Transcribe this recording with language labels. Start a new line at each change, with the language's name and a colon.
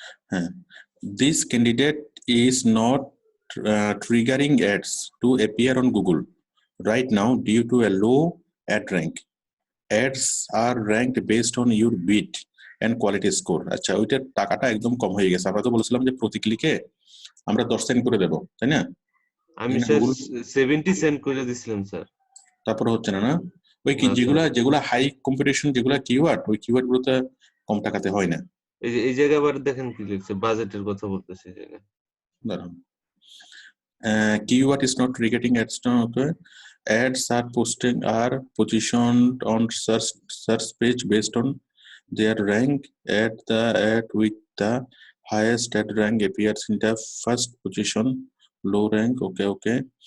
English: হ্যাঁ, this candidate is not triggering ads to appear on Google right now due to a low ad rank. Ads are ranked based on your bid and quality score.
Bangla: আচ্ছা, ওইটার টাকাটা একদম কম হয়ে গেছে। আমরা তো বলেছিলাম যে প্রতি ক্লিকে আমরা 10 সেন্ট করে দেবো, তাই না? আমি এখানে স্যার গুগল 70 সেন্ট করে দিছিলাম স্যার। তারপরে হচ্ছে না, না? ওই কি না স্যার, যেগুলা হাই কম্পিটিশন, যেগুলা কিওয়ার্ড, ওই কিওয়ার্ড গুলোতে কম টাকাতে হয় না। এই জায়গায় আবার দেখেন কি লিখছে, বাজেটের কথা বলতেছে এই জায়গায়।
English: দাঁড়ান, keyword is not targeting ads. Okay. Ads are positioned on search page based on their rank. The ad with the highest ad rank appears in the first position. Low rank. Okay.